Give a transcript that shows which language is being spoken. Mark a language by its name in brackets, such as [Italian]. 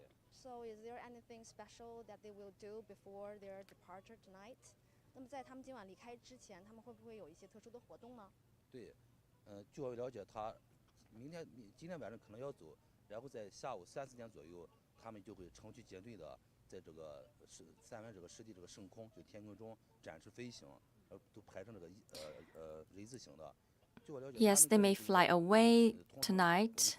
[English] So is there anything special that they will do before their departure tonight? [Chinese] 那么在他们今晚离开之前，他们会不会有一些特殊的活动呢？对，据我了解，今天晚上可能要走，然后在下午3、4点左右，他们就会成群结队的在这个三湾这个湿地这个升空，就天空中展翅飞行，都排成这个人字形的。据我了解， [English] Yes, they may fly away tonight.